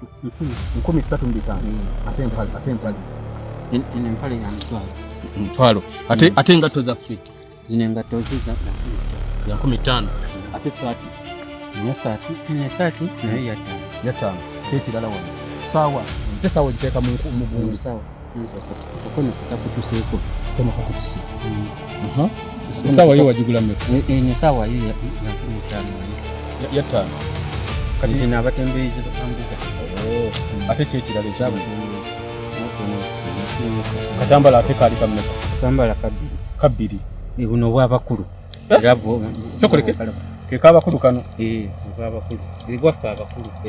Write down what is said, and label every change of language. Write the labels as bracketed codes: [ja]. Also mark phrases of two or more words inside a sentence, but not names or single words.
[lg] 13 ate empale. Empale ya Ntwalo. Ate engatto zaffe. Zine engatto za ya 15. Ate saati. Saati naye ya 5. Tekirala wano. Sawa. Ate sawa giteeka mu gundu. Sawa. Okono kakutuseeko. Kama kakutuse. Sawa yo wajigula mmeka. Ni sawa yo ya 5. Ya 5. Kati zina abatembeezi batambuza. Ate kyekirala ekyabo. Katambala ate kaali kammeka. Katambala kabiri. Buno bw'abakulu. Rabo. Sokoleke. Ke kabakulu kano. Bw'abakulu. Bwaffe abakulu be.